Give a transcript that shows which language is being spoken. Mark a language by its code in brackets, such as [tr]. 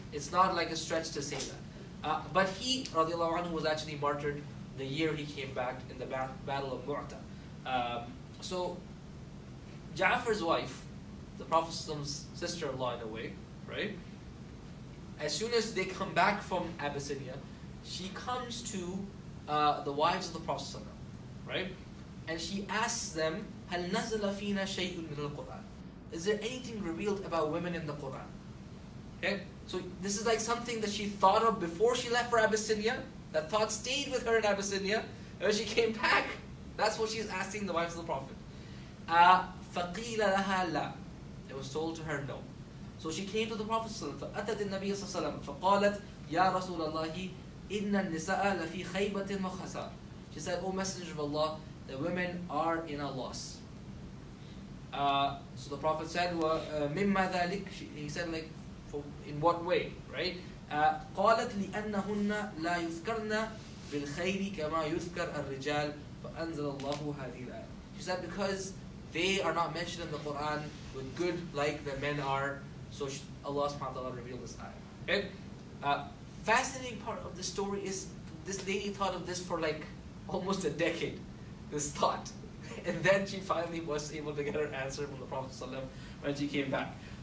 [en] It's not like a stretch to say that. But he, radiallahu anhu, was actually martyred the year he came back in the Battle of Mu'tah. So Ja'far's wife, the Prophet's sister-in-law in a way, right? As soon as they come back from Abyssinia, she comes to the wives of the Prophet, right? And she asks them, [ar] هَلْ نَزَلَ فِينَا شَيْءٌ مِنَ الْقُرْآنِ? [en] Is there anything revealed about women in the Quran? Okay? So this is like something that she thought of before she left for Abyssinia. That thought stayed with her in Abyssinia. And when she came back, that's what she's asking the wives of the Prophet. [ar] فَقِيلَ لَهَا لَا. [en] It was told to her no. So she came to the Prophet [ar] فَأَتَتِ النَّبِيَّ صلى الله عليه وسلم فَقَالَتْ يَا رَسُولَ اللَّهِ إِنَّ النِّسَاءَ لَفِي خَيْبَةٍ وَخَسَارٍ. [en] She said, O Messenger of Allah, the women are in a loss. So the Prophet said, [ar] مِمَّا ذَلِكَ. [en] He said, like, in what way, right? [ar] قالت لأنهن لا يذكرن بالخير كما يذكر الرجال فأنزل الله هذه الآية. [en] She said, because they are not mentioned in the Quran with good like the men are, so Allah subhanahu wa ta'ala revealed this ayah. Okay? Fascinating part of the story is this lady thought of this for like almost a decade, this thought. And then she finally was able to get her answer from the Prophet ﷺ when she came back.